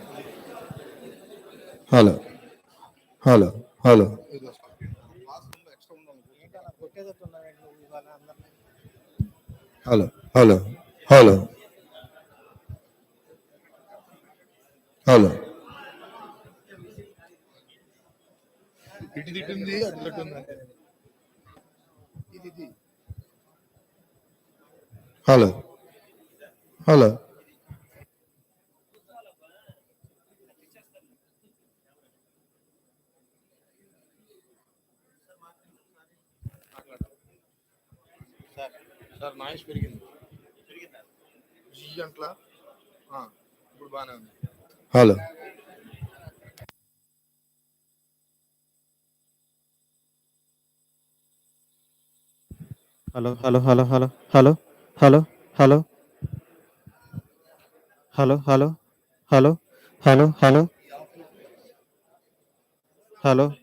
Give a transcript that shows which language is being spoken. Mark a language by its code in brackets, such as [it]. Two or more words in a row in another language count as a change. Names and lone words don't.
[en] Hello, hello, hello. Hello, hello, hello, hello. [te] ఇటు తిట్టింది అటు తిట్టింది. [en] Hello, hello. sir noise [te] పెరిగింది. జీ అంట్లా ఇప్పుడు బాగానే ఉంది. హలో, [en] Hello, hello, hello, hello, hello, hello, hello, hello, hello, hello, hello, hello, hello,